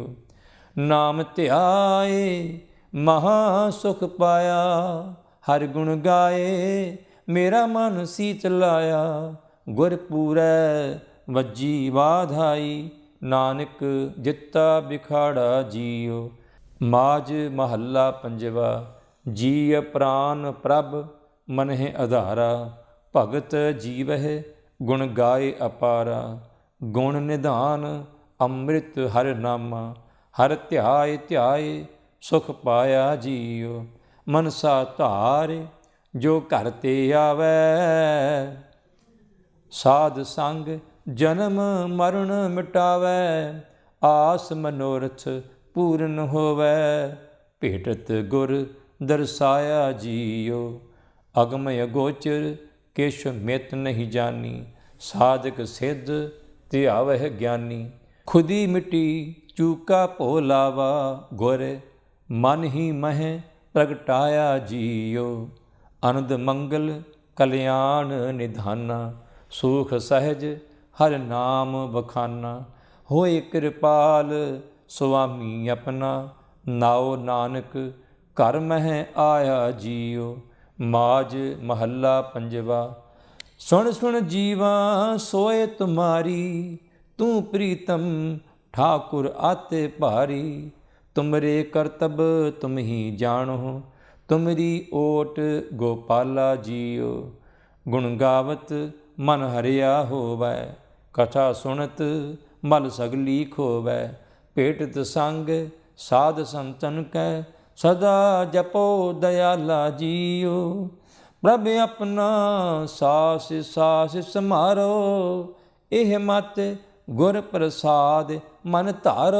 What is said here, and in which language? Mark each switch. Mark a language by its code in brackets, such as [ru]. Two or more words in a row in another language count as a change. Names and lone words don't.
[pa] ਨਾਮ ਧਿਆਏ ਮਹਾ ਸੁਖ ਪਾਇਆ, ਹਰ ਗੁਣ ਗਾਏ ਮੇਰਾ ਮਨ ਸੀਤ ਲਾਇਆ। ਗੁਰਪੂਰੈ ਵੱਜੀ ਵਾਧਾਈ, ਨਾਨਕ ਜਿਤਾ ਬਿਖਾੜਾ ਜੀਉ। ਮਾਜ ਮਹਲਾ ਪੰਜਵਾ। ਜੀਯ ਪ੍ਰਾਣ ਪ੍ਰਭ ਮਨਹਿ ਆਧਾਰਾ, ਭਗਤ ਜੀਵਹ ਗੁਣ ਗਾਏ ਅਪਾਰਾ। ਗੁਣ ਨਿਧਾਨ ਅੰਮ੍ਰਿਤ ਹਰ ਨਾਮਾ, ਹਰ ਧਿਆਇ ਧਿਆਇ ਸੁਖ ਪਾਇਆ ਜੀਉ। ਮਨਸਾ ਧਾਰ ਜੋ ਘਰ ਤੇ ਆਵੈ, ਸਾਧ ਸੰਗ ਜਨਮ ਮਰਣ ਮਿਟਾਵੈ। ਆਸ ਮਨੋਰਥ ਪੂਰਨ ਹੋਵੈ, ਭੇਟਤ ਗੁਰ ਦਰਸ਼ਾਇਆ ਜੀਉ। ਅਗਮ ਅਗੋਚਰ ਕਿਸ਼ ਮਿਤ ਨਹੀਂ ਜਾਨੀ, ਸਾਧਕ ਸਿੱਧ ਧਿਆਵਹ ਗਿਆਨੀ। ਖੁਦੀ ਮਿਟੀ ਚੂਕਾ ਭੋ ਲਾਵਾ, ਗੁਰ ਮਨ ਹੀ ਮਹ ਪ੍ਰਗਟਾਇਆ ਜੀਉ। ਆਨੰਦ ਮੰਗਲ ਕਲਿਆਣ ਨਿਧਾਨਾ, ਸੁਖ ਸਹਜ ਹਰ ਨਾਮ ਬਖਾਨਾ। ਹੋਏ ਕ੍ਰਿਪਾਲ ਸੁਆਮੀ ਅਪਨਾ, ਨਾਓ ਨਾਨਕ ਘਰ ਮਹ ਆਇਆ ਜੀਉ। ਮਾਜ ਮਹਲਾ ਪੰਜਵਾ। ਸੁਣ ਸੁਣ ਜੀਵਾ ਸੋਇ ਤੁਮ੍ਹਾਰੀ, ਤੂ ਪ੍ਰੀਤਮ ਠਾਕੁਰ ਆਤੇ ਭਾਰੀ। ਤੁਮਰੇ ਕਰਤਬ ਤੁਮ ਹੀ ਜਾਨੋ, ਤੁਮਰੀ ਓਟ ਗੋਪਾਲਾ ਜੀਉ। ਗੁਣ ਗਾਵਤ ਮਨ ਹਰਿਆ ਹੋਵੈ, ਕਥਾ ਸੁਨਤ ਮਲ ਸਗਲੀ ਖੋਵੈ। ਭੇਟਤ ਸੰਗ ਸਾਧ ਸੰਤਨ ਕੈ, ਸਦਾ ਜਪੋ ਦਇਆਲਾ ਜੀਉ। ਪ੍ਰਭ ਅਪਨਾ ਸਾਸ ਸਾਸ ਸਮਾਰੋ, ਏਹ ਮਤ ਗੁਰ ਪ੍ਰਸਾਦ ਮਨ ਧਾਰੋ।